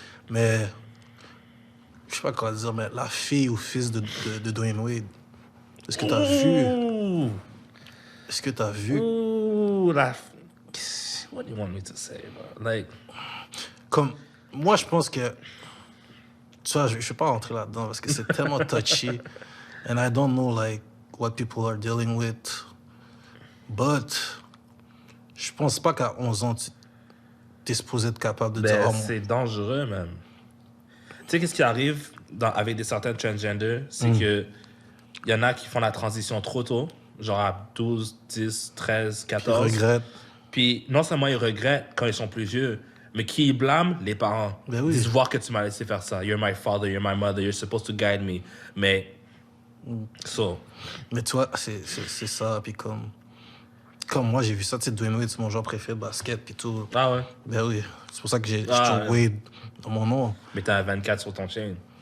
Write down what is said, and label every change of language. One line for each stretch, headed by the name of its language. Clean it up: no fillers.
French: Mais je sais pas quoi dire, mais la fille ou fils de Dwayne Wade, est-ce que t'as vu? Ooh. Est-ce que t'as vu?
English: Ooh, what do you want me to say, bro? Like,
French: Comme moi, je pense que tu vois, je vais pas rentrer là-dedans parce que c'est tellement touchy,
English: and I don't know like what people are dealing with,
French: but je pense pas qu'à 11 ans tu t'es supposé être capable de dire ben, oh, c'est dangereux, même. Tu sais, qu'est-ce qui arrive avec des certains transgenders? C'est que il y en a qui font la transition trop tôt, genre à 12, 10, 13, 14. ils regrettent. Puis non seulement ils regrettent quand ils sont plus vieux, mais qui ils blâment? Les parents. Ben oui. Ils disent voir que tu m'as laissé faire ça.
English: You're my father, you're my mother, you're supposed to guide me.
French: Mais, so, Mais tu vois, c'est ça, puis comme moi j'ai vu ça, tu sais, Dwayne Wade c'est mon joueur préféré de basket puis tout. ah ouais. Ben oui, c'est pour ça que j'ai Ah, toujours ouais. Wade dans mon nom. Mais t'as un 24 sur ton chain.